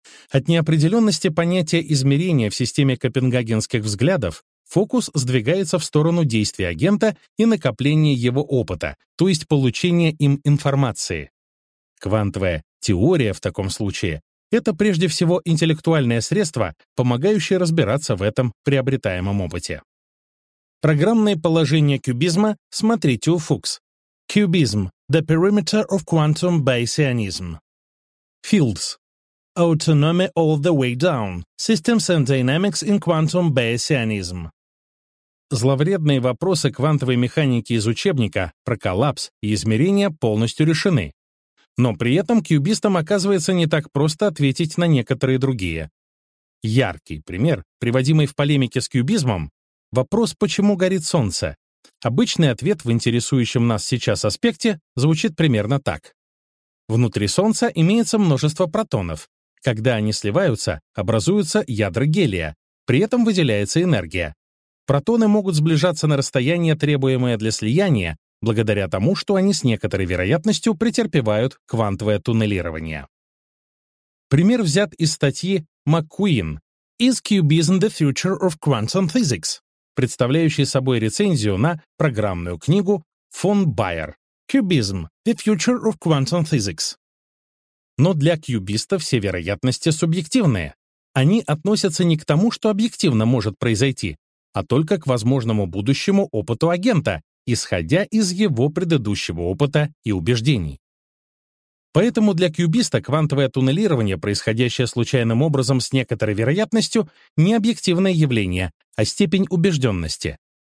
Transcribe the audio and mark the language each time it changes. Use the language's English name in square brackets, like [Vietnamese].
[Russian] От неопределенности понятия измерения в системе копенгагенских взглядов фокус сдвигается в сторону действия агента и накопления его опыта, то есть получения им информации. Квантовая теория в таком случае это прежде всего интеллектуальное средство, помогающее разбираться в этом приобретаемом опыте. Программные положения кьюбизма смотрите у Фукс. [English] Cubism – The Perimeter of Quantum Bayesianism. Fields – Autonomy All the Way Down – Systems and Dynamics in Quantum Bayesianism. [Russian] Зловредные вопросы квантовой механики из учебника про коллапс и измерения полностью решены. Но при этом кьюбистам оказывается не так просто ответить на некоторые другие. Яркий пример, приводимый в полемике с кьюбизмом, вопрос «почему горит солнце?». Обычный ответ в интересующем нас сейчас аспекте звучит примерно так. Внутри солнца имеется множество протонов. Когда они сливаются, образуются ядра гелия, при этом выделяется энергия. Протоны могут сближаться на расстояние, требуемое для слияния, благодаря тому, что они с некоторой вероятностью претерпевают квантовое туннелирование. Пример взят из статьи McQueen [English] «Is Cubism the Future of Quantum Physics?», [Russian] представляющей собой рецензию на программную книгу фон Байер [English] «Cubism – The Future of Quantum Physics». [Russian] Но для кьюбиста все вероятности субъективные. Они относятся не к тому, что объективно может произойти, а только к возможному будущему опыту агента, исходя из его предыдущего опыта и убеждений. Поэтому для кьюбиста квантовое туннелирование, происходящее случайным образом с некоторой вероятностью, не объективное явление, а степень убежденности.